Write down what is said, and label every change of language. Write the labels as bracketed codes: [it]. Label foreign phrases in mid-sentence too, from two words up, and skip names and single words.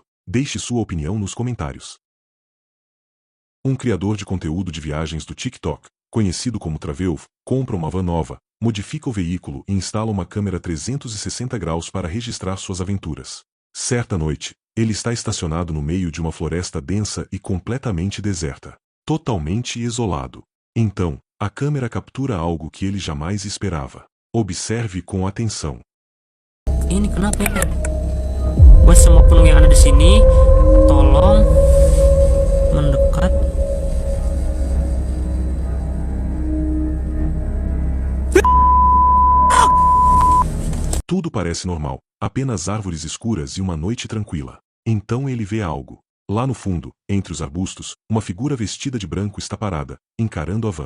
[pt] Deixe sua opinião nos comentários. Um criador de conteúdo de viagens do TikTok, conhecido como Travelv, compra uma van nova, modifica o veículo e instala uma câmera 360 graus para registrar suas aventuras. Certa noite, ele está estacionado no meio de uma floresta densa e completamente deserta. Totalmente isolado. Então, a câmera captura algo que ele jamais esperava. Observe com atenção. [id] Ini kenapa ya? Buat semua penunggu yang ada di sini, tolong mendekat. [pt] Tudo parece normal, apenas árvores escuras e uma noite tranquila. Então ele vê algo. Lá no fundo, entre os arbustos, uma figura vestida de branco está parada, encarando a van.